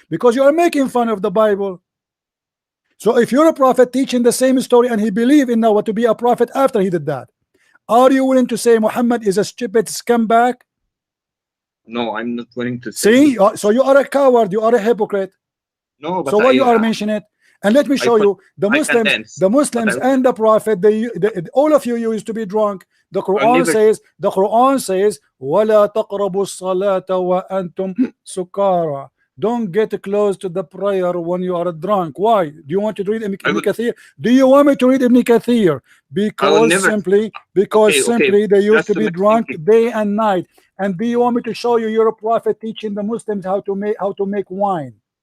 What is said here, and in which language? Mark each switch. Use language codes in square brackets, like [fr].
[en] Because you are making fun of the Bible. So if you're a prophet teaching the same story and he believed in Noah to be a prophet after he did that, are you willing to say Muhammad is a stupid scumbag? No, I'm not willing to say. See, so you are a coward, you are a hypocrite. No, but so why you are mentioning it? And let me show you the Muslims and the prophet, all of you used to be drunk. [ar] The Quran says وَلَا تَقْرَبُوا الصَّلَاةَ وَأَنْتُمْ سُكَارَى. [en] Don't get close to the prayer when you are drunk. Why? Do you want to read Ibn Kathir? Do you want me to read Ibn Kathir? Because simply they used to be drunk day and night. And do you want me to show you your prophet teaching the Muslims how to make wine?